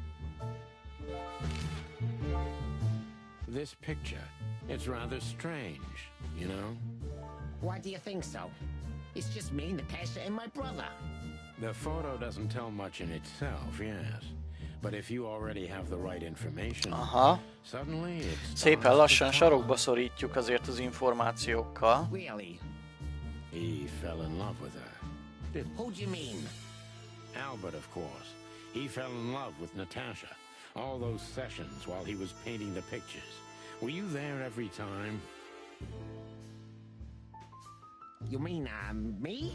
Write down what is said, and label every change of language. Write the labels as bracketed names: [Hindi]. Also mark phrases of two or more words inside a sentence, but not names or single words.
[English] This picture, it's rather strange, you know? Why do you think so? It's just me, Natasha, and my brother. The photo doesn't tell much in itself, yes. But if you already have the right information, suddenly it's... [Hungarian] Szépen lassan sarokba szorítjuk azért az információkkal. [English] Really? He fell in love with her. Who'd you mean? Albert, of course. He fell in love with Natasha. All those sessions while he was painting the pictures. Were you there every time? You mean, me?